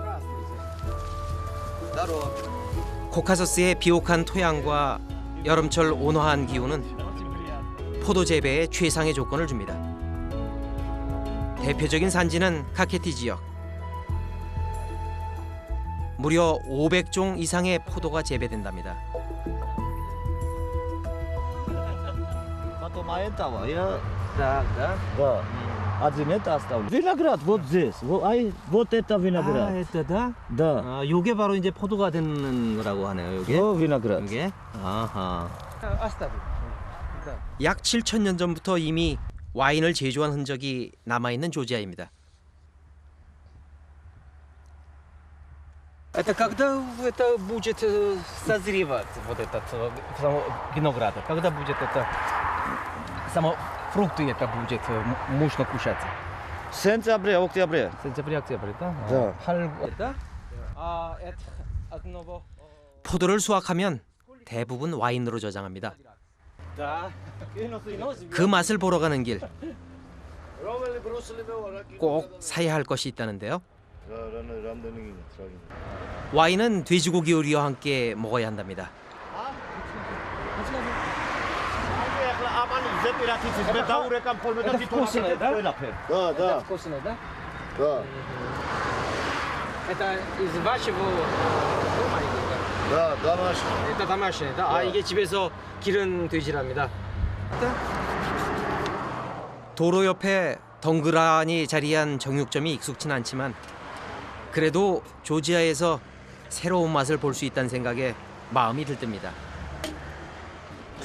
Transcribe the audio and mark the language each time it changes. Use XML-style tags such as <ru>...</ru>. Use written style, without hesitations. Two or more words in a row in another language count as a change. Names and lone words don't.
<ko>코카서스의 비옥한 토양과 여름철 온화한 기후는 포도 재배에 최상의 조건을 줍니다. 대표적인 산지는 카케티 지역. 무려 500종 이상의 포도가 재배된답니다.</ko> <ru>Виноград вот здесь. Вот это виноград. это да? Да.</ru> <ko>요게 바로 이제 포도가 되는 거라고 하네요. 요게. виноград. 이게. 아하. 약 7,000년 전부터 이미 와인을 제조한 흔적이 남아 있는 조지아입니다.</ko> <ru>Это когда это будет созревать, вот этот виноград? Когда будет это, само фрукты это будет можно кушать? В сентябре, октябре. Сентябрь, октябрь, да? Да. 8, да? Это одного...</ru> <ko>포도를 수확하면 대부분 와인으로 저장합니다. 그 맛을 보러 가는 길. 꼭 사야 할 것이 있다는데요. 와인은 돼지고기 요리와 함께 먹어야 한답니다.</ko> <ru>Это вкусное, да? Да, да, Вкусное, да? да, Это из вашего дома или да, домашний. Это домашнее, да?</ru> <ko>아, 이게 집에서 기른 돼지랍니다. 도로 옆에 덩그러니 자리한 정육점이 익숙진 않지만 그래도 조지아에서 새로운 맛을 볼 수 있다는 생각에 마음이 들뜹니다.</ko>